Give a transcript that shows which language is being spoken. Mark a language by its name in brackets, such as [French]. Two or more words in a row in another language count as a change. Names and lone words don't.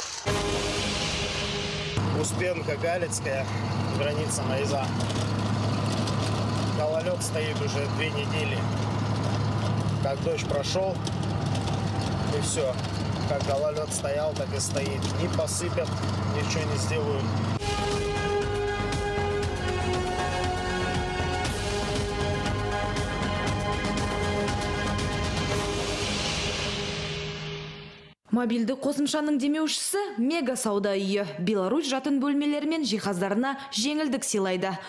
[Russian] Успенка, Галицкая, граница Найза. Гололед стоит уже 2 недели. Как дождь прошел, и все. Как гололед стоял, так и стоит. Не посыпят, ничего не сделают. [Kazakh] Мобилді қосымшаның демеушісі мега сауда үйі. Беларусь жатын бөлмелері мен жиһаздарына жеңілдік сыйлайды.